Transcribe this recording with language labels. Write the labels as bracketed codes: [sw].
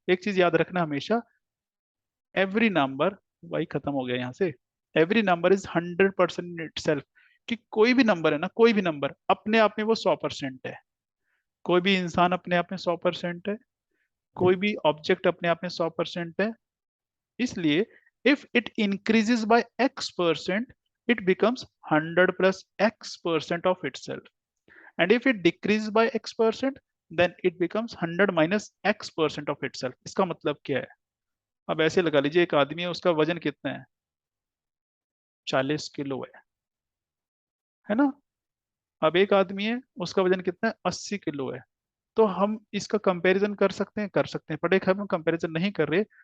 [hi] एक चीज याद रखना हमेशा, एवरी नंबर, वाई खत्म हो गया यहाँ से, [en] Every number is 100% itself. [hi] कि कोई भी नंबर है ना, कोई भी नंबर अपने आप में वो 100% है। कोई भी इंसान अपने आप में 100% है, कोई भी ऑब्जेक्ट अपने आप में 100% है। इसलिए [en] If it increases by x%, it becomes 100 plus x% of itself. And if it decreases by x%, then it becomes 100 minus x% of itself. [hi] इसका मतलब क्या है? अब ऐसे लगा लीजिए, एक आदमी है, उसका वजन कितना है? 40 किलो है ना? अब एक आदमी है, उसका वजन कितना है? 80 किलो है। तो हम इसका कंपैरिजन कर सकते हैं, पर एक हम कंपैरिजन नहीं कर रहे।